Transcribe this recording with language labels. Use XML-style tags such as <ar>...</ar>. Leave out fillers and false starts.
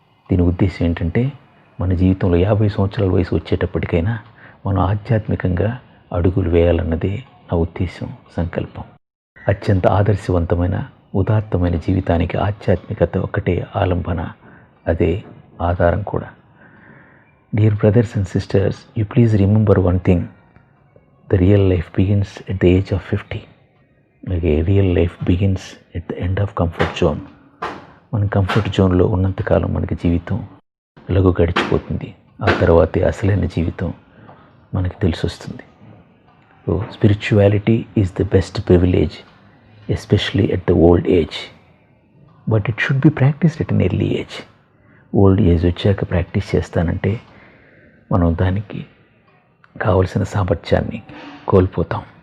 <te>దీని ఉద్దేశం ఏంటంటే, మన జీవితంలో 50 సంవత్సరాల వయసు వచ్చేటప్పటికైనా మనం ఆధ్యాత్మికంగా అడుగులు వేయాలన్నదే నా ఉద్దేశం, సంకల్పం. అత్యంత ఆదర్శవంతమైన ఉదాత్తమైన జీవితానికి ఆధ్యాత్మికత ఒకటే ఆలంబన, అదే ఆధారం కూడా.</te> <en>Dear brothers and sisters, you please remember one thing. The real life begins at the age of 50. Like a real life begins at the end of comfort zone.</en> <te>మన కంఫర్ట్ జోన్లో ఉన్నంతకాలం మనకి జీవితం ఎలాగో గడిచిపోతుంది. ఆ తర్వాతే అసలైన జీవితం మనకి తెలిసి వస్తుంది.</te> <en>So spirituality is the best privilege, especially at the old age. But it should be practised at an early age.</en> <te>Old age వచ్చాక ప్రాక్టీస్ చేస్తానంటే మనం దానికి కావలసిన సామర్థ్యాన్ని కోల్పోతాం.</te>